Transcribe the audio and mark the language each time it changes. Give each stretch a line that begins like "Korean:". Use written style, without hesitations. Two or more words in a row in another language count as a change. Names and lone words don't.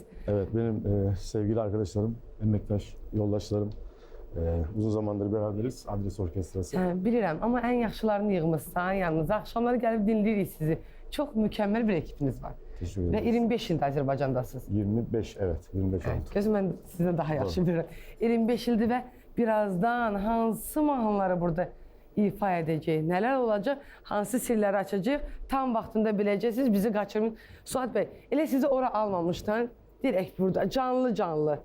Turkish: Evet, benim sevgili arkadaşlarım, emektaş, yoldaşlarım. Uzun zamandır beraberiz, Adres Orkestrası.
Azerbaijani: Bilirəm, amma ən yaxşılarını yığmışsan yanınıza. Axşamları gəlib dinləyirik sizi. Çox mükəmməl bir ekibiniz var.
Turkish: Teşekkür ederiz.
Azerbaijani: Ve 25 ildə Azərbaycandasınız.
Turkish: 25, evet, 25 oldu.
Azerbaijani: Gözüm mən sizə daha yaxşı bilirəm. 25 ildir və birazdan hansı mahnıları burada ifa edəcək, nələr olacaq, hansı sirləri açacaq, tam vaxtında biləcəksiniz, bizi qaçırmayın. Suat bəy, elə sizi ora almamışdan, direkt burada, canlı.